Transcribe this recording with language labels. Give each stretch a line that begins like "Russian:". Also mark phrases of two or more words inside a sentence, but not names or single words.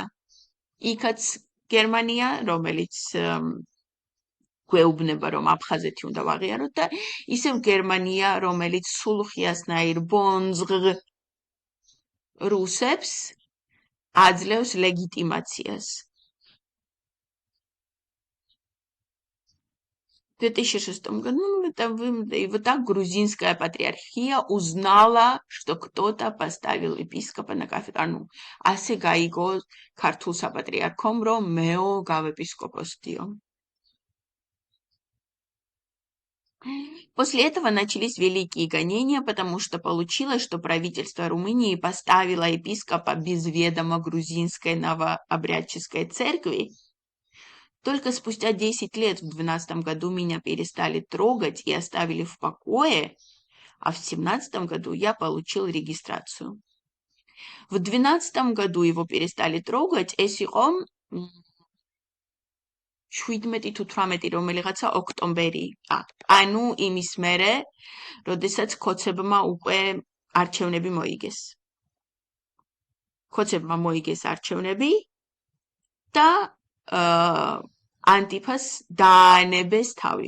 Georgian: იქაც გერმანია, რომელიც გვეუბნება, რომ აფხაზეთი უნდა ვაღიაროთ და ისევ გერმანია, რომელიც სულუხიასნაირ ბონძღ რუსებს აძლევს ლეგიტიმაციას.
Russian: В 2006 году вот так грузинская патриархия узнала, что кто-то поставил епископа на кафедру.
Georgian: Ну, ასე გაიგო ქართულ საპატრიარქომ, რომ მეო გავეპისკოპოსდიო.
Russian: После этого начались великие гонения, потому что получилось, что правительство Румынии поставило епископа без ведома грузинской новообрядческой церкви. Только спустя 10 лет, в 2012 году, меня перестали трогать и оставили в покое, а в 2017 году я получил регистрацию. В 2012 году его перестали трогать, эсихом
Georgian: 17 თუ 18 რომელიღაცა ოქტომბერი. ანუ იმის მერე, როდესაც ქოცებმა უკვე არჩევნები მოიგეს. ქოცებმა მოიგეს არჩევნები და ანტიფას დაანებეს თავი.